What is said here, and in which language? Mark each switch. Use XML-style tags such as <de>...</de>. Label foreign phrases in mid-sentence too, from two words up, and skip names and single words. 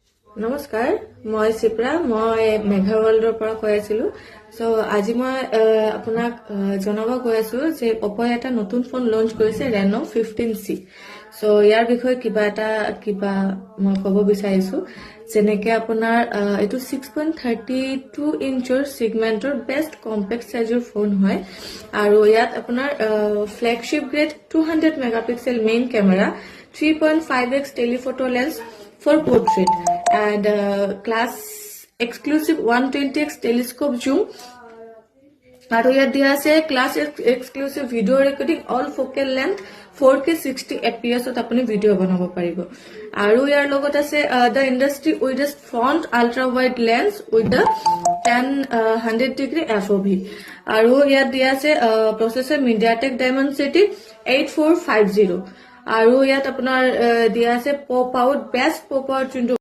<as>নমস্কাৰ মই চিপ্ৰা মই মেঘা ৱৰ্ল্ডৰ পৰা কৈ আছিলো সো আজি মই আপোনাক জনাব গৈ আছো যে Oppo এটা নতুন ফোন লঞ্চ কৰিছে Reno 15C সো ইয়াৰ বিষয়ে কিবা মই ক'ব বিচাৰিছো যেনেকে আপোনাৰ এটো 6.32 ইঞ্চৰ সেগমেন্টৰ</as> <en>best compact</en> <as>সাইজৰ ফোন হয় আৰু ইয়াত আপোনাৰ</as> <en>flagship grade 200 megapixel main camera 3.5x telephoto lens for portrait and class exclusive 120x telescope zoom</en> <as>আৰু ইয়াত দিয়া আছে</as> <en>class exclusive video recording all focal length 4K 60 fps</en> <as>ত আপুনি ভিডিও বনাব পাৰিব আৰু ইয়াৰ লগত আছে</as> <en>the industry widest front ultra wide lens with the 100 degree FOV</en> <as>আৰু ইয়াত দিয়া আছে প্ৰসেসৰ MediaTek Dimensity 8450 আৰু ইয়াত আপোনাৰ দিয়া আছে</as> <en>pop out best pop out</en>